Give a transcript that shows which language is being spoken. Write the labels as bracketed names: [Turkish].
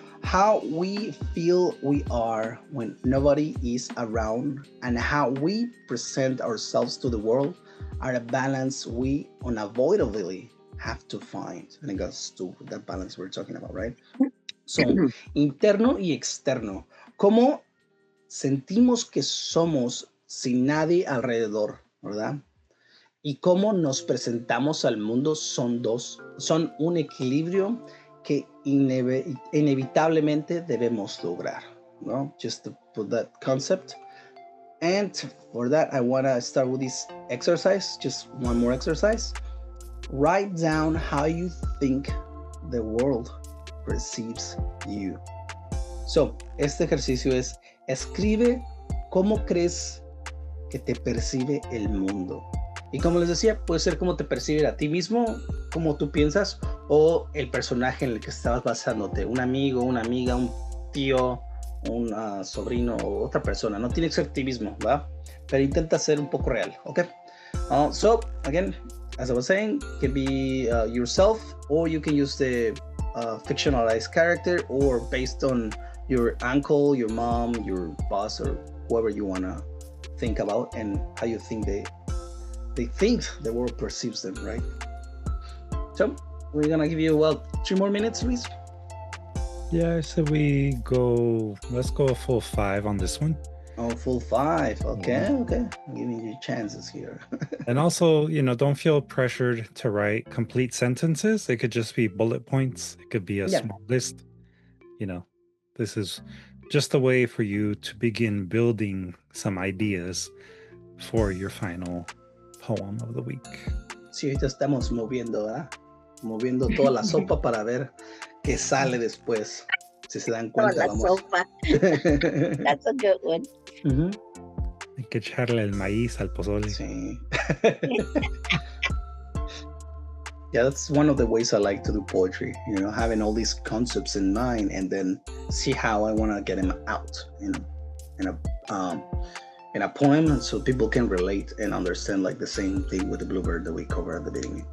[English] How we feel we are when nobody is around, and how we present ourselves to the world are a balance we unavoidably have to find. And it goes to that balance we're talking about, right? [Spanish] So, interno y externo. ¿Cómo sentimos que somos sin nadie alrededor, verdad? Y cómo nos presentamos al mundo son un equilibrio que inevitablemente debemos lograr, ¿no? [English] Just to put that concept. And for that, I want to start with this exercise, just one more exercise. Write down how you think the world perceives you. [Spanish] So, este ejercicio es, escribe cómo crees que te percibe el mundo. Y como les decía, puede ser cómo te percibe a ti mismo, cómo tú piensas, o el personaje en el que estabas basándote, un amigo, una amiga, un tío, un sobrino o otra persona. No tiene que ser ti mismo, ¿va? Pero intenta ser un poco real, ¿ok? [English] So, again, as I was saying, it can be yourself, or you can use the fictionalized character, or based on your uncle, your mom, your boss, or whoever you want to think about, and how you think they think the world perceives them, right? So we're gonna give you 3 more minutes, Luis. Yeah, so let's go a full 5 on this one. Oh, full 5. Okay. I'm giving you chances here. And also, don't feel pressured to write complete sentences. It could just be bullet points. It could be a small list. This is just a way for you to begin building some ideas for your final poem of the week. [Spanish] Sí, ahorita estamos moviendo, ¿verdad? Moviendo toda la sopa para ver qué sale después. Si se dan cuenta, vamos. Sopa. [English] That's a good one. Mm-hmm. [Spanish] Hay que echarle el maíz al pozole. Sí. [English] Yeah, that's one of the ways I like to do poetry, having all these concepts in mind and then see how I want to get them out, in a poem, so people can relate and understand, like the same thing with the Bluebird that we covered at the beginning.